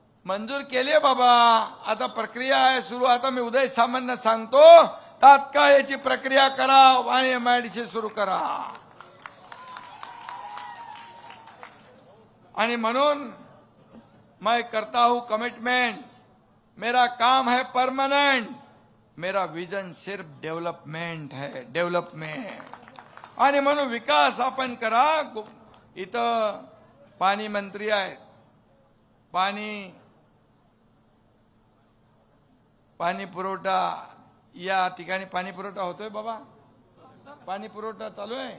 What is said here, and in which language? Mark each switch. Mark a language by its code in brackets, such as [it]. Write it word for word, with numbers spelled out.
[mr] मंजूर केले बाबा. आता प्रक्रिया आहे सुरू. आता मी उदय सामंत सांगतो तात्काळ याची प्रक्रिया करा आणि एमआयडीसी सुरू करा. आणि म्हणून [hi] मैं करता हूं कमिटमेंट. मेरा काम है परमानेंट. मेरा विजन सिर्फ डेव्हलपमेंट है. [en] Development. [mr] आणि म्हणून विकास आपण करा. गु- इथं पाणी मंत्री आहेत. पाणी पाणी पुरवठा या ठिकाणी पाणी पुरवठा होतोय बाबा. पाणी पुरवठा चालू आहे.